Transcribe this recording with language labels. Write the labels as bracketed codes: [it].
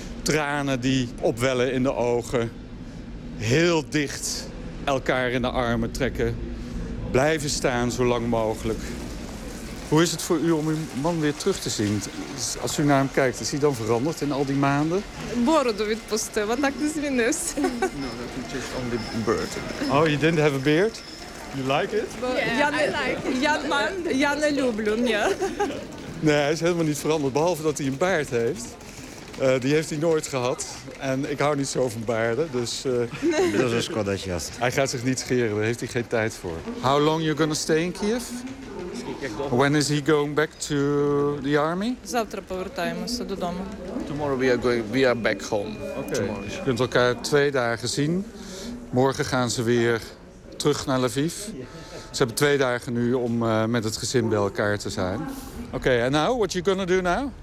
[nl] Tranen die opwellen in de ogen. Heel dicht elkaar in de armen trekken. Blijven staan zo lang mogelijk. Hoe is het voor u om uw man weer terug te zien? Als u naar hem kijkt, is hij dan veranderd in al die maanden? [uk] Бороду відпустив, а так не змінився. [en] No, that's just only beard. Oh, you didn't have a beard? You like it? [uk] Я не люблю, ні. [nl] Nee, hij is helemaal niet veranderd, behalve dat hij een baard heeft. Die heeft hij nooit gehad. En ik hou niet zo van baarden, dus... Dat is een squadatjas. Hij gaat zich niet scheren, daar heeft hij geen tijd voor. [en] How long are you gonna stay in Kiev? When is he going back to the army? [uk] Завтра повертаємося додому. [en] Tomorrow we are back home. [nl] Okay. Je kunt elkaar 2 dagen zien. Morgen gaan ze weer terug naar Lviv. Ze hebben 2 dagen nu om met het gezin bij elkaar te zijn. [en] Oké, okay, and now, what are you gonna do now?